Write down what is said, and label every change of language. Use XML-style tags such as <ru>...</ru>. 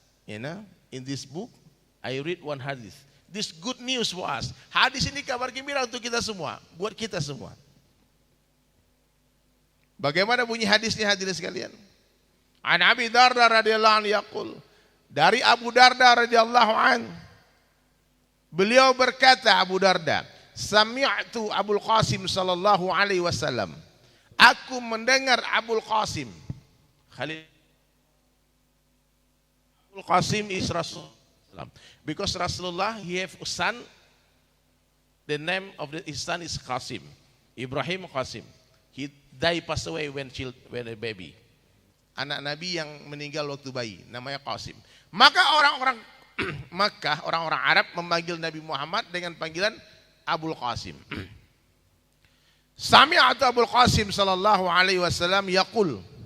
<en>You know, in this book I read one hadith. This good news for us.</en> <id>Hadis ini kabar gembira untuk kita semua, buat kita semua. Bagaimana bunyi hadisnya hadirin sekalian?</id> <ar>An Abi Darda radhiyallahu anhu yaqul,</ar> <id>dari Abu Darda radhiyallahu anhu, beliau berkata, Abu Darda,</id> <ar>sami'tu Abul Qasim sallallahu alaihi wasallam.</ar> <id>Aku mendengar Abul Qasim.</id> <en>Khalil Abul Qasim is Rasul. Because Rasulullah, he have a son. The name of his son is Qasim. Ibrahim Qasim. He died, passed away when a baby.</en> <id>Anak Nabi yang meninggal waktu bayi, namanya Qasim. Maka orang-orang Makkah, orang-orang Arab memanggil Nabi Muhammad dengan panggilan Abul Qasim.</id> <ar>Sami'atu Abul Qasim sallallahu alaihi wasallam yaqul.</ar>